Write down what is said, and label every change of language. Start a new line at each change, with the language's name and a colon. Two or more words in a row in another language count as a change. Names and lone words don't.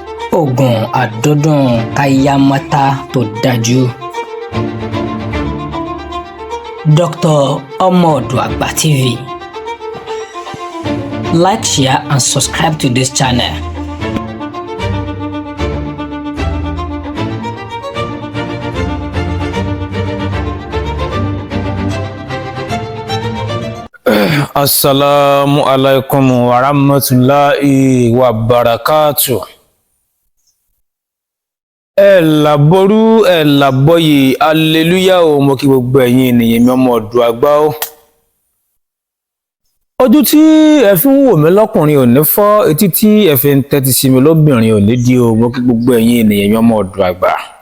Yoruba: Oògùn àdídùn káyámátá tó dájú. Dr. Ọmọ Ọ̀dọ̀ Àgbà TV.
English: Like, share and subscribe to this channel.
Arabic: السلام عليكم ورحمة الله وبركاته.
Yoruba: Ẹ làbọrú ẹ làbọyè hallelujah o, mo kí gbogbo ẹ̀yin ènìyàn mi ọmọ ọ̀dọ̀ àgbà o. Ojú tí ẹ fi ń wò mí lọ́kùnrin ò ní fọ́, etí tí ẹ fi ń tẹ́tí sí mi lóbìnrin ò ní di o, mo kí gbogbo ẹ̀yin ènìyàn mi ọmọ ọ̀dọ̀ àgbà.